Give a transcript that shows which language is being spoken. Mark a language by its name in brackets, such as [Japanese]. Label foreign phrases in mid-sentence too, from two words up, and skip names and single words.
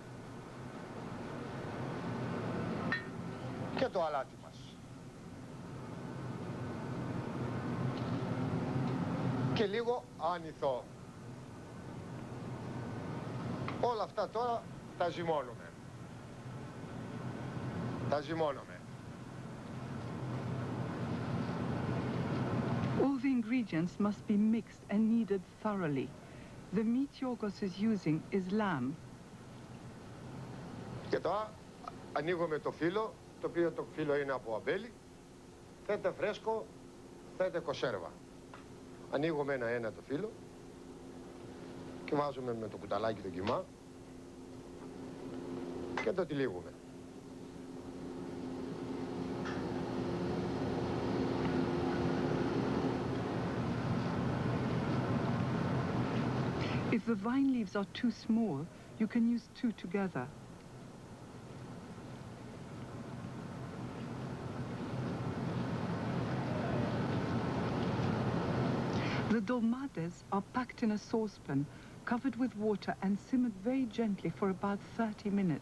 [Greek] Και το αλάτι μας. Και λίγο άνηθο. Όλα αυτά τώρα τα ζυμώνουμε. Τα ζυμώνουμε. [English] All the ingredients must be mixed and kneaded thoroughly. The meat Yorgos is using is lamb. [Greek] Και τώρα ανοίγουμε το φύλλο, το οποίο το φύλλο είναι από αμπέλι. Θέτε φρέσκο, θέτε κονσέρβα. Ανοίγουμε ένα-ένα το φύλλο και βάζουμε με το κουταλάκι το κιμά και το τυλίγουμε. [English] If the vine leaves are too small, you can use two together. The dolmades are packed in a saucepan, covered with water and simmered very gently for about 30 minutes.